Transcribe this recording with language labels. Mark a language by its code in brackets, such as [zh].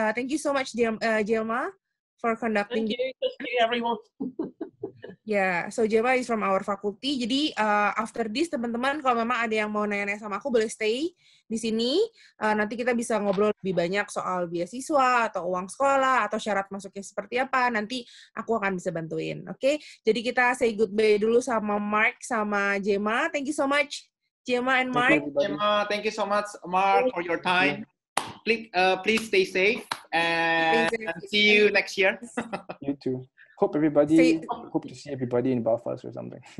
[en] Thank you so much, Gemma, for conducting. Thank you. Thank you, everyone. Yeah, so Gemma is from our faculty. [id] Jadi [en] after this [id] teman-teman kalau memang ada yang mau nanya-nanya sama aku boleh stay di sini. Nanti kita bisa ngobrol lebih banyak soal beasiswa atau uang sekolah atau syarat masuknya seperti apa. Nanti aku akan bisa bantuin. Oke? Jadi kita [en] say goodbye [id] dulu sama Mark sama Gemma. [en] Thank you so much Gemma and Mark. Gemma, thank you so much Mark for your time. Please stay safe and see you next year. You too. Hope to see everybody in Belfast or something.